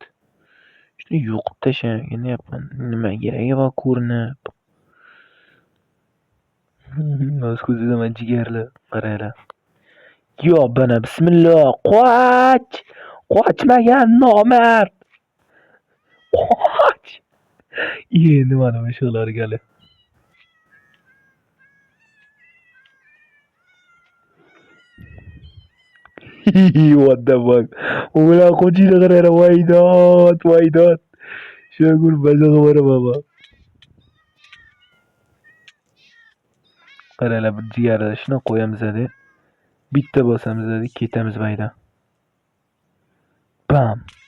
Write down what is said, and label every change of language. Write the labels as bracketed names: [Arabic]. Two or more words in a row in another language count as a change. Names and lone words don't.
[Uzbek] Shuni yo'qib tashlanyapman. Nima keragi bor ko'rinib. O'z ko'zidan jigarlar qaranglar. Yo, bana bismillah. Qochmagan nomard. Qoch. Endi mana shular gali. [English] What the fuck? [Uzbek] Ular qochishni qaranglar, voy dod. Shagul bazaga boraman. Qaranglar, bir jigarlar shuni qo'yamiz-da. Bitta bosamiz-da, ketamiz baydan. Bam.